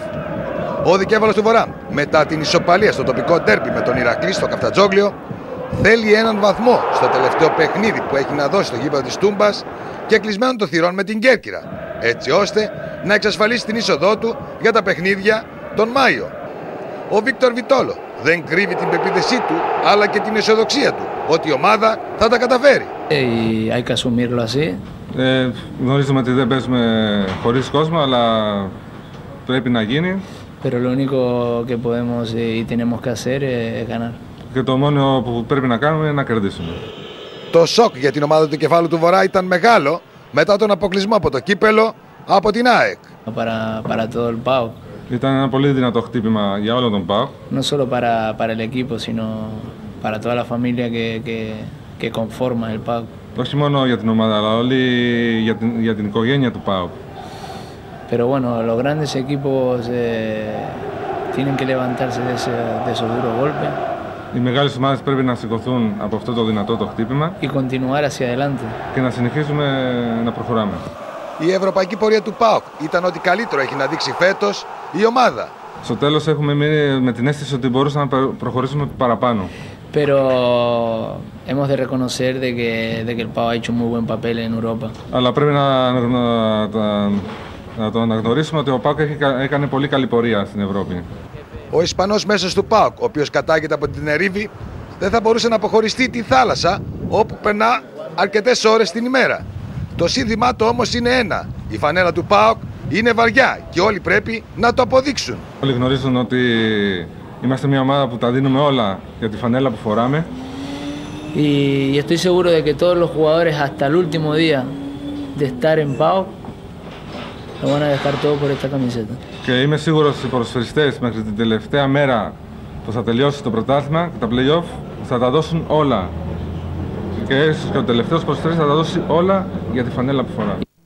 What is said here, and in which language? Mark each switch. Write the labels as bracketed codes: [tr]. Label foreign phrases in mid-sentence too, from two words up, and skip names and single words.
[el] Ο δικέφαλος του Βορρά, μετά την ισοπαλία στο τοπικό ντέρμπι με τον Ηρακλή στο Καφτατζόγλιο, θέλει έναν βαθμό στο τελευταίο παιχνίδι που έχει να δώσει στο γήπεδο της Τούμπας και κλεισμένων των θυρών με την Κέρκυρα, έτσι ώστε να εξασφαλίσει την είσοδό του για τα παιχνίδια τον Μάιο. Ο Βίκτορ Βιτόλο δεν κρύβει την πεποίθησή του, αλλά και την αισιοδοξία του ότι η ομάδα θα τα καταφέρει. [es] Hay que asumirlo así. [el] Γνωρίζουμε ότι δεν παίζουμε χωρίς κόσμο, αλλά πρέπει να γίνει. [es] Pero lo único que podemos y tenemos que hacer es ganar. [el] Και το μόνο που πρέπει να κάνουμε είναι να κερδίσουμε. Το σοκ για την ομάδα του κεφάλου του Βορρά ήταν μεγάλο μετά τον αποκλεισμό από το κύπελο από την ΑΕΚ. [es] Para todo el PAOK. [el] Ήταν ένα πολύ δυνατό χτύπημα για όλο τον ΠΑΟΚ. [es] No solo para el equipo, sino para toda la familia que conforma el PAOK. [el] Όχι μόνο για την ομάδα, αλλά όλοι για την οικογένεια του ΠΑΟΚ. [es] Pero bueno, los grandes equipos tienen que levantarse de esos duros golpes. [el] Οι μεγάλες ομάδες πρέπει να σηκωθούν από αυτό το δυνατό το χτύπημα [es] Y continuar hacia adelante. [el] και να συνεχίσουμε να προχωράμε. Η ευρωπαϊκή πορεία του ΠΑΟΚ ήταν ότι καλύτερο έχει να δείξει φέτος η ομάδα. Στο τέλος έχουμε μείνει με την αίσθηση ότι μπορούσαμε να προχωρήσουμε παραπάνω. [es] Pero hemos de reconocer de que el PAOK ha hecho un muy buen papel en Europa. [el] Αλλά πρέπει να το αναγνωρίσουμε ότι ο ΠΑΟΚ έκανε πολύ καλή πορεία στην Ευρώπη. Ο Ισπανός μέσος του ΠΑΟΚ, ο οποίος κατάγεται από την Ερήβη, δεν θα μπορούσε να αποχωριστεί τη θάλασσα όπου περνά αρκετές ώρες την ημέρα. Το σύνθημά του όμως είναι ένα. Η φανέλα του ΠΑΟΚ είναι βαριά και όλοι πρέπει να το αποδείξουν. Όλοι γνωρίζουν ότι είμαστε μια ομάδα που τα δίνουμε όλα για τη φανέλα που φοράμε. [es] Y estoy seguro de que todos los jugadores hasta el último día de estar en PAOK lo van a dejar todo por esta camiseta. [el] Και είμαι σίγουρος ότι οι ποδοσφαιριστές μέχρι την τελευταία μέρα που θα τελειώσει το πρωτάθλημα και τα play-off θα τα δώσουν όλα. Και ο τελευταίος ποδοσφαιριστής θα τα δώσει όλα για τη φανέλα που φορά.